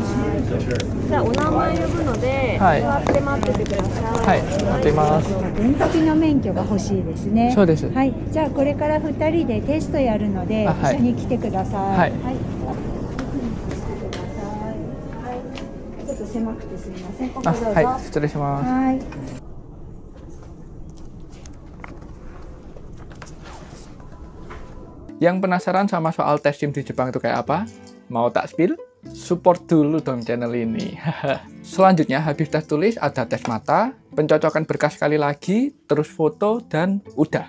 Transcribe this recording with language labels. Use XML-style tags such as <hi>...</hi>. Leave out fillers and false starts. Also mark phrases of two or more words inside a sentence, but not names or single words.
<ja>じゃあお名前呼ぶので、座って待っててください。はい、待ってます。原付の免許が欲しいですね。そうです。はい。じゃあこれから2人でテストやるので、一緒に来てください。はい。ちょっと狭くてすみません。ここどうぞ。はい、失礼します。はい。</ja> <id>Yang penasaran sama soal tes SIM di Jepang itu kayak apa? Mau tak spill? Support dulu dong channel ini. Selanjutnya habis tes tulis ada tes mata, pencocokan berkas sekali lagi, terus foto, dan udah.</id>